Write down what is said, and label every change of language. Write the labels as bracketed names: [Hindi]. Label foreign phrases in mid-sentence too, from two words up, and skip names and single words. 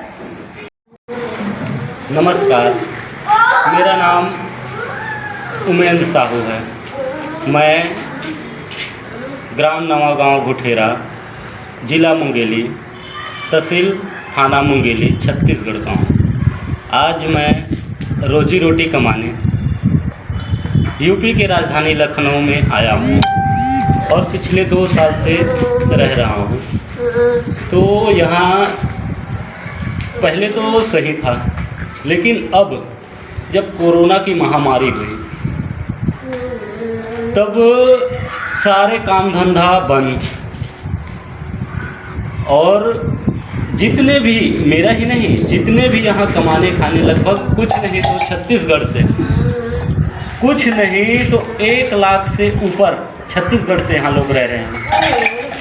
[Hindi] नमस्कार, मेरा नाम उमेंद्र साहू है। मैं ग्राम नवागांव घुठेरा, जिला मुंगेली, तहसील थाना मुंगेली, छत्तीसगढ़ का हूँ। आज मैं रोजी रोटी कमाने यूपी के राजधानी लखनऊ में आया हूँ और पिछले 2 साल से रह रहा हूँ। तो यहाँ पहले तो सही था, लेकिन अब जब कोरोना की महामारी हुई तब सारे काम धंधा बंद, और जितने भी, मेरा ही नहीं, जितने भी यहाँ कमाने खाने लगभग कुछ नहीं तो छत्तीसगढ़ से, कुछ नहीं तो 1 लाख से ऊपर छत्तीसगढ़ से यहाँ लोग रह रहे हैं।